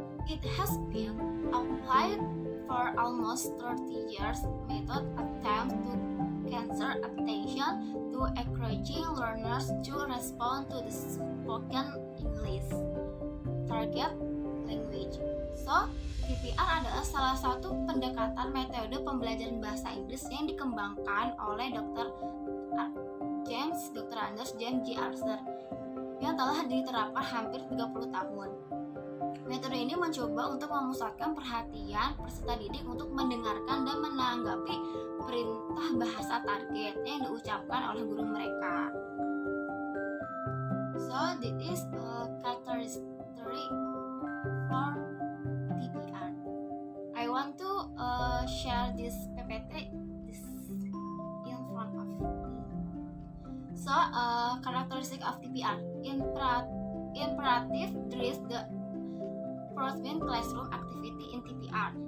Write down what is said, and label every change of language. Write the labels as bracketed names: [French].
[English] It has been applied for almost 30 years. Method attempts to capture attention to encouraging learners to respond to the spoken English target language. [Indonesian] So, TPR adalah salah satu pendekatan metode pembelajaran bahasa Inggris yang dikembangkan oleh Dr. Anders James G. Asher yang telah diterapkan hampir 30 tahun. Metode ini mencoba untuk memusatkan perhatian peserta didik untuk mendengarkan dan menanggapi perintah bahasa target yang diucapkan oleh guru mereka. [English] So, this is a characteristic for TPR. I want to share this PPT in front of me. So, characteristic of TPR. Imperative drives the main classroom activity in TPR.